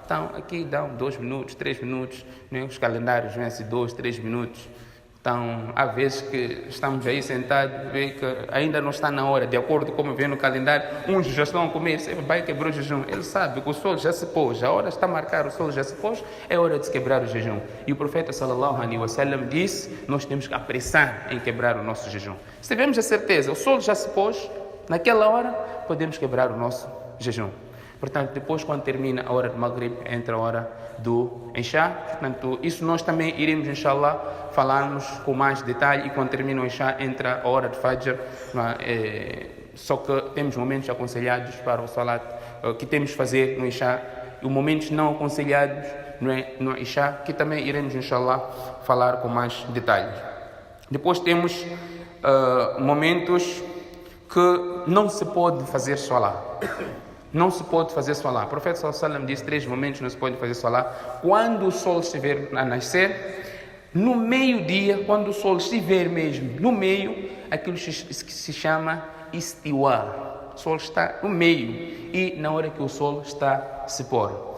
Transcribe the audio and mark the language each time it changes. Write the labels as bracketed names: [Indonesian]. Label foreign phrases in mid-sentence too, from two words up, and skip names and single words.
[Portuguese] Então, aqui dão 2 minutos, 3 minutos, né? Os calendários vêm-se 2, 3 minutos. Então, há vezes que estamos aí sentados, vê que ainda não está na hora, de acordo com como vê no calendário, uns já estão a comer, vai quebrar o jejum. Ele sabe que o sol já se pôs, a hora está a marcar, o sol já se pôs, é hora de se quebrar o jejum. E o profeta [Arabic] صلى الله عليه وسلم [Portuguese] disse, nós temos que apressar em quebrar o nosso jejum. Se tivermos a certeza, o sol já se pôs, naquela hora podemos quebrar o nosso jejum. Portanto, depois quando termina a hora do Maghrib, entra a hora do Isha. Portanto, isso nós também iremos, [Arabic] إن شاء الله, [Portuguese] falarmos com mais detalhe. E quando termina o Isha, entra a hora de Fajr. Só que temos momentos aconselhados para o Salat, que temos de fazer no Isha. E momentos não aconselhados no Isha, que também iremos, [Arabic] إن شاء الله, [Portuguese] falar com mais detalhes. Depois temos momentos que não se pode fazer Salat. Não se pode fazer Salat. O profeta [Arabic] صلى الله عليه وسلم [Portuguese] disse 3 momentos não se pode fazer Salat. Quando o sol estiver a nascer, no meio-dia, quando o sol estiver mesmo no meio, aquilo que se chama istiwa. O sol está no meio e na hora que o sol está a se pôr.